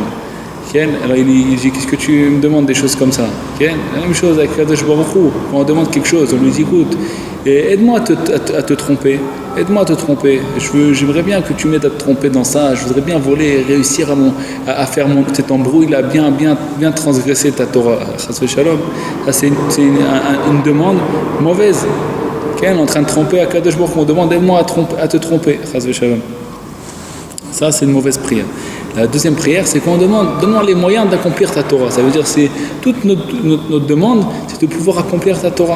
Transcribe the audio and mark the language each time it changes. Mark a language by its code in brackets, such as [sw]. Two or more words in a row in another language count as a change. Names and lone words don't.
[fr] Alors il dit qu'est-ce que tu me demandes des choses comme ça. La même chose avec [he] קדוש ברוך הוא, [fr] quand on demande quelque chose, on lui dit écoute, aide-moi à te tromper, j'aimerais bien que tu m'aides à te tromper dans ça, je voudrais bien voler, réussir à faire cet embrouille là, bien transgresser ta Torah, [he] חס ושלום. [fr] Ça c'est une demande mauvaise. On est en train de tromper à [he] קדוש ברוך הוא, [fr] on demande aide-moi à te tromper, [he] חס ושלום. [fr] Ça c'est une mauvaise prière. La deuxième prière, c'est qu'on demande, donne-moi les moyens d'accomplir ta Torah. Ça veut dire, c'est toute notre demande, c'est de pouvoir accomplir ta Torah.